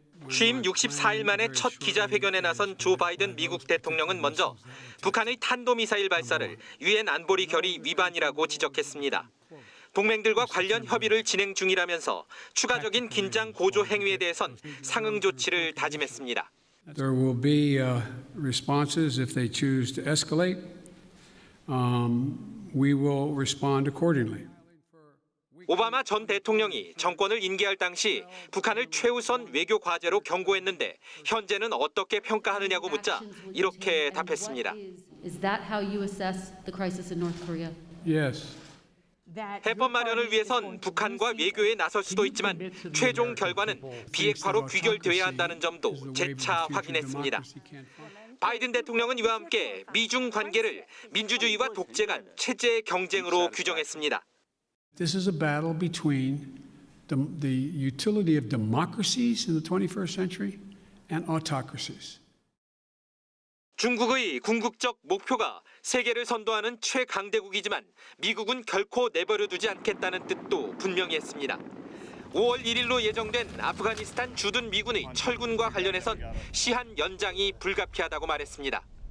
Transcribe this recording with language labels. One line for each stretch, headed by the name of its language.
Korean: 취임 64일 만에 첫 기자회견에 나선 조 바이든 미국 대통령은 먼저 북한의 탄도미사일 발사를 유엔 안보리 결의 위반이라고 지적했습니다. 동맹들과 관련 협의를 진행 중이라면서 추가적인 긴장 고조 행위에 대해선 상응 조치를 다짐했습니다.
English: There will be responses if they choose to escalate. We will respond accordingly.
Korean: 오바마 전 대통령이 정권을 임기할 당시 북한을 최우선 외교 과제로 경고했는데 현재는 어떻게 평가하느냐고 묻자 이렇게 답했습니다.
English: Is that how you assess the crisis in North Korea? Yes.
Korean: 해법 마련을 위해선 북한과 외교에 나설 수도 있지만 최종 결과는 비핵화로 귀결돼야 한다는 점도 재차 확인했습니다. 바이든 대통령은 이와 함께 미중 관계를 민주주의와 독재 간 체제의 경쟁으로 규정했습니다.
English: This is a battle between the utility of democracies in the 21st century and autocracies.
Korean: 중국의 궁극적 목표가 세계를 선도하는 최강대국이지만 미국은 결코 내버려두지 않겠다는 뜻도 분명히 했습니다. 5월 1일로 예정된 아프가니스탄 주둔 미군의 철군과 관련해선 시한 연장이 불가피하다고 말했습니다.